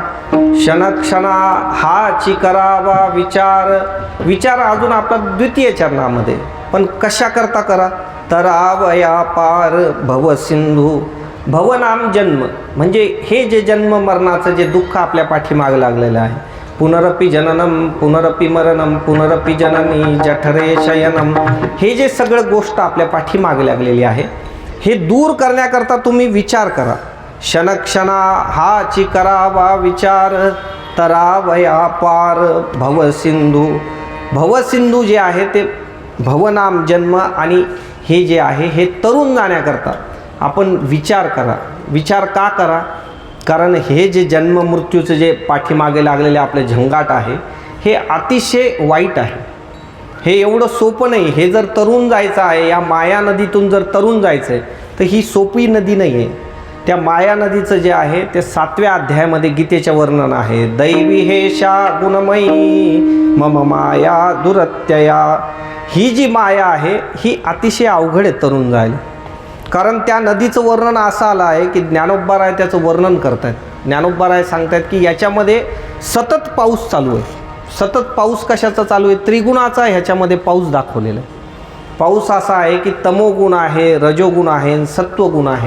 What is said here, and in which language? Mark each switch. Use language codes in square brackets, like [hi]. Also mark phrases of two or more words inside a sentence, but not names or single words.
[mr] क्षणक्षणा हाची करावा विचार. विचार अजून आपला द्वितीय चरणामध्ये, पण कशा करता करा? तरावया पार भवसिंधू. भवनाम जन्म म्हणजे हे जे जन्म मरणाचं जे दुःख आपल्या पाठीमागे लागलेलं आहे. [sa] पुनरपि जननम पुनरपि मरणम पुनरपि जननी जठरे शयनम. [mr] हे जे सगळं गोष्ट आपल्या पाठीमागे लागलेली आहे हे दूर करण्याकरता तुम्ही विचार करा. क्षणक्षणा हाची करावा विचार तरावया पार भवसिंधू. भवसिंधू जे आहे ते भवनाम जन्म आणि हे जे आहे हे तरुण जाण्याकरता आपण विचार करा. विचार का करा? कारण हे जे जन्म मृत्यूचं जे पाठीमागे लागलेले आपले झंगाट आहे हे अतिशय वाईट आहे. हे एवढं सोपं नाही. हे जर तरुण जायचं आहे, या माया नदीतून जर तरुण जायचं आहे तर ही सोपी नदी नाही आहे. त्या माया नदीचं जे आहे ते 7व्या अध्यायामध्ये गीतेचं वर्णन आहे. [sa] दैवी हेशा गुणमयी मम माया दुरत्यया. [mr] ही जी माया आहे ही अतिशय अवघड आहे तरुण जायला. कारण त्या नदीचं वर्णन असं आलं आहे की ज्ञानोबाराय त्याचं वर्णन करत आहेत. ज्ञानोबाराय सांगतात की याच्यामध्ये सतत पाऊस चालू आहे. सतत पाऊस कशाचा चालू आहे? त्रिगुणाचा ह्याच्यामध्ये पाऊस दाखवलेला आहे. पाऊस असा आहे की तमोगुण आहे, रजोगुण आहे आणि सत्वगुण आहे.